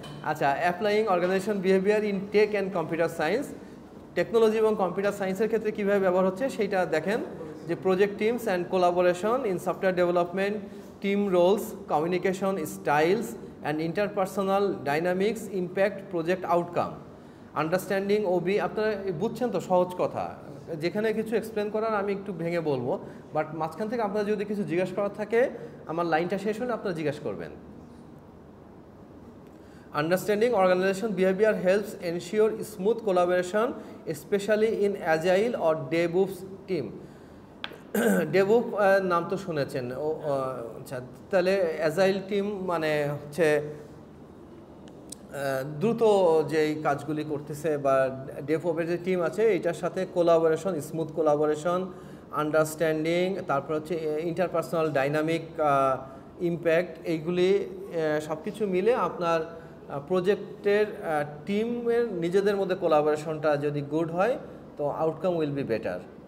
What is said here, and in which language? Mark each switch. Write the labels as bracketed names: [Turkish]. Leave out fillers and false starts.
[English] আচ্ছা, applying organisation behaviour in tech and computer science, [Bangla] technology এবং computer সায়েন্সের ক্ষেত্রে কীভাবে ব্যবহার হচ্ছে সেইটা দেখেন যে [English] Project teams and collaboration in software development, team roles, communication styles and interpersonal dynamics impact project outcome, understanding OB. [Bangla] আপনারা বুঝছেন তো, সহজ কথা, যেখানে কিছু এক্সপ্লেন করার আমি একটু ভেঙে বলবো, বাট মাঝখান থেকে আপনারা যদি কিছু জিজ্ঞাসা করার থাকে আমার লাইনটা শেষ হলে আপনারা জিজ্ঞাসা করবেন। [English] Understanding organization behavior helps ensure smooth collaboration, especially in agile or DevOps team. [Bangla] DevOps নাম তো শুনেছেন। আচ্ছা, তাহলে অ্যাজাইল টিম মানে হচ্ছে দ্রুত যেই কাজগুলি করতেছে, বা ডেভঅপের যে টিম আছে এটার সাথে কোলাবোরেশন, স্মুথ কোলাবোরেশন, আন্ডারস্ট্যান্ডিং, তারপর হচ্ছে ইন্টারপার্সোনাল ডাইনামিক ইম্প্যাক্ট, এইগুলি সব কিছু মিলে আপনার প্রজেক্টের টিমের নিজেদের মধ্যে কোলাবোরেশনটা যদি গুড হয় তো [English] Outcome will be better.